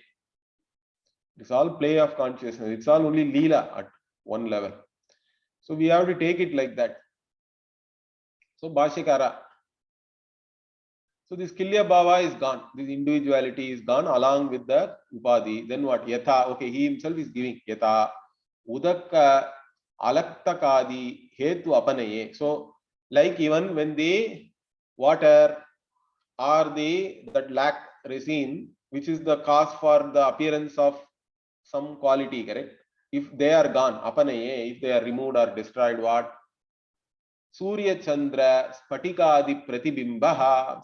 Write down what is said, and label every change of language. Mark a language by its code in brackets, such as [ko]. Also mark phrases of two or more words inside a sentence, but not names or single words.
[en] It's all play of consciousness. It's all only leela at one level. So we have to take it like that. So Bhashyakara. So this [sa] किल्य भाव [en] is gone. This individuality is gone along with the upadhi. Then what? Yatha. Okay, he himself is giving [sa] यथा उदक्क अलक्तकादि हेतु अपनये. [en] So like even when the water or that lac resin, which is the cause for the appearance of some quality, correct? If they are gone, apanaye, if they are removed or destroyed, what? [sa] सूर्य चन्द्र स्फटिक आदि प्रतिबिम्बः.